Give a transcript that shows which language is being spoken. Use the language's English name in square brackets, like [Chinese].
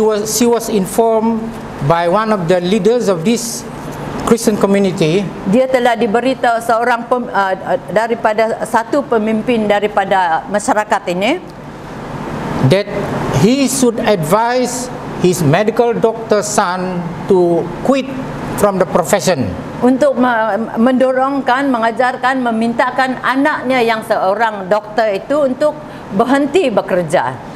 [English] she was informed by one of the leaders of this Christian community [Malay] dia telah diberitahu seorang daripada satu pemimpin daripada masyarakat ini [English] that he should advise his medical doctor son to quit from the profession. [Malay] untuk mendorongkan, mengajarkan, memintakan anaknya yang seorang doktor itu untuk berhenti bekerja.